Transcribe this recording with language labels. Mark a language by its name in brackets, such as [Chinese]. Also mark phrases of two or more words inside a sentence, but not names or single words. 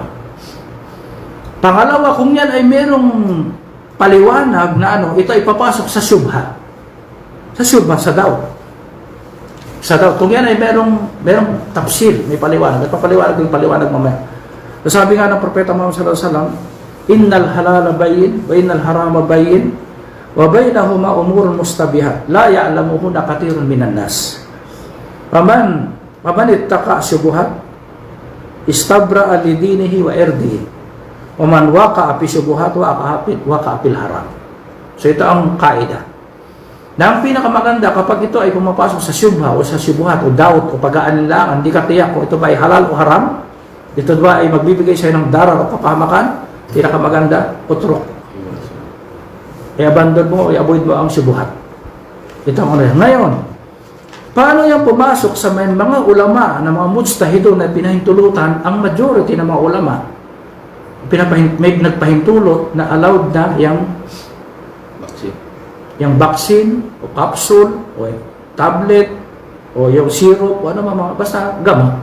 [Filipino] Pangalawa, kung yan ay merong paliwanag na ano, ito ay papasok sa syubha. Sa syubha, sa doubt. Sa doubt. Kung yan ay merong tafsir, may paliwanag. At papaliwanag yung paliwanag mamaya. So sabi nga ng Propeta Muhammad [Arabic] صلى الله عليه وسلم، إن الحلال بين، وإن الحرام بين، وبينهما أمور مشتبهات، لا يعلمهن كثير من الناس. فمن اتقى الشبهات، استبرأ لدينه وعرضه. ومن وقع في الشبهات وقع في الحرام. [Filipino] So ito ang kaida. Na ang pinakamaganda kapag ito ay pumapasok sa syubha o sa syubuhat o doubt o pag-aalinlangan, hindi ka tiyak kung ito ba ay halal o haram, ito ba ay magbibigay sa'yo ng darar o kapahamakan, pinakamaganda, utrok. I-abandon mo, i-avoid mo ang syubuhat. Ito ang ano. Ngayon, paano yung pumasok sa may mga ulama na mga mujtahidun na pinahintulutan, ang majority ng mga ulama, may nagpahintulot na allowed na yung vaccine, o capsule, o tablet, o yung syrup, o ano mga, basta gamot.